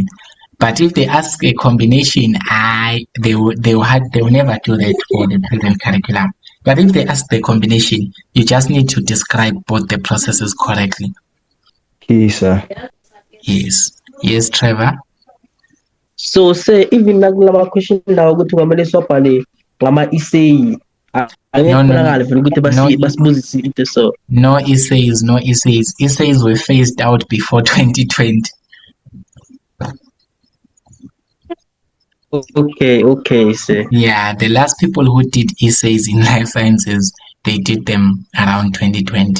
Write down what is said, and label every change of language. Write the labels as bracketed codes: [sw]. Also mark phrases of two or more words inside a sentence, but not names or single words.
[en] But if they ask a combination, they will never do that for the present curriculum. But if they ask the combination, you just need to describe both the processes correctly. Okay, sir. Yes, Trevor. [nd] So say even nakulama question lawo ukuthi kwamele sobhale ngama essay angekubonakala vele ukuthi basibuzise into so. [en] No essays. Essays were phased out before 2020. Okay, sir. Yeah, the last people who did essays in life sciences, they did them around 2020.